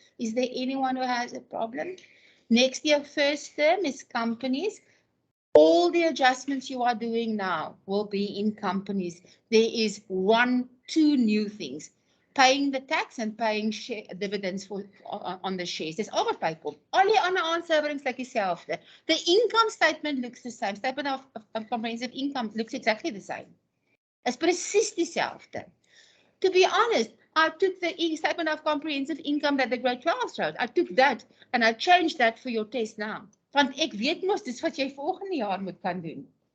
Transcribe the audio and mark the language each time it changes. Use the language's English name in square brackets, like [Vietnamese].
[English] Is there anyone who has a problem? Next year, first term is companies. All the adjustments you are doing now will be in companies. There is 2 new things. Paying the tax and paying dividends on the shares. [Afrikaans] Dis al wat bykom. Al die ander aansuiwerings lyk dieselfde. [English] The income statement looks the same. Statement of comprehensive income looks exactly the same. It's [Afrikaans] presies dieselfde. [English] To be honest, I took the statement of comprehensive income that the grade 12 wrote. I took that and I changed that for your test now. [Afrikaans] Want ek weet mos dis wat jy volgende jaar moet kan doen.